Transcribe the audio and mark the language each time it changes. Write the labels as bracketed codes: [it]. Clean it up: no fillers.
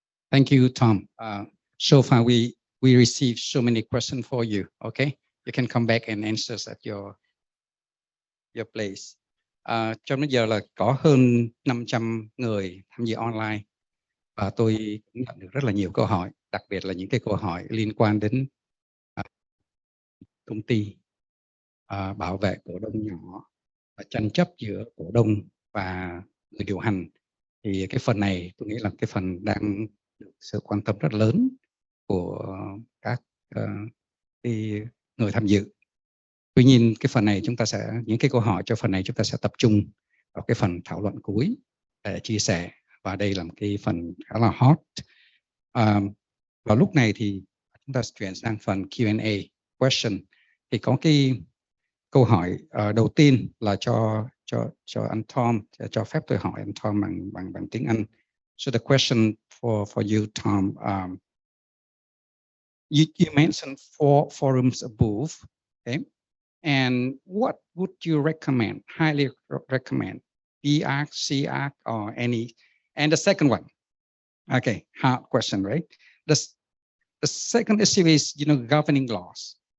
[en] Thank you, Tom. So far, we received so many questions for you. Okay, you can come back and answer at your place. [vi] Trong bây giờ là có hơn 500 người tham dự online và tôi cũng nhận được rất là nhiều câu hỏi, đặc biệt là những cái câu hỏi liên quan đến công ty, bảo vệ cổ đông nhỏ, tranh chấp giữa cổ đông và người điều hành. Thì cái phần này tôi nghĩ là cái phần đang được sự quan tâm rất lớn của các người tham dự. Tuy nhiên cái phần này những cái câu hỏi cho phần này chúng ta sẽ tập trung vào cái phần thảo luận cuối để chia sẻ, và đây là một cái phần khá là hot. Vào lúc này thì chúng ta chuyển sang phần Q&A question. Thì có cái câu hỏi đầu tiên là cho anh Tom, cho phép tôi hỏi anh Tom bằng tiếng Anh. [en] So the question for you, Tom, you mentioned 4 forums above, okay? And what would you recommend, highly recommend, VIAC, CIAC, or any? And the second one, okay, hard question, right? The second issue is, governing laws.